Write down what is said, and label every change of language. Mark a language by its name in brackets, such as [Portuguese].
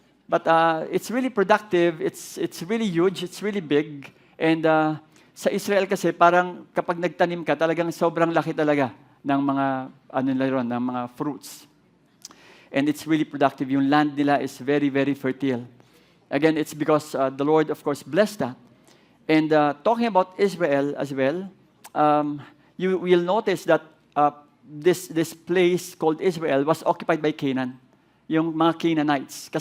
[English] But it's really productive, it's really huge, it's really big. [Filipino] And sa Israel kasi, parang kapag nagtanim ka, talagang sobrang laki talaga ng mga, ng mga fruits. [English] And it's really productive. Yung land nila is very, very fertile. Again, it's because the Lord, of course, blessed that. And talking about Israel as well, you will notice that this place called Israel was occupied by Canaan, yung mga Canaanites.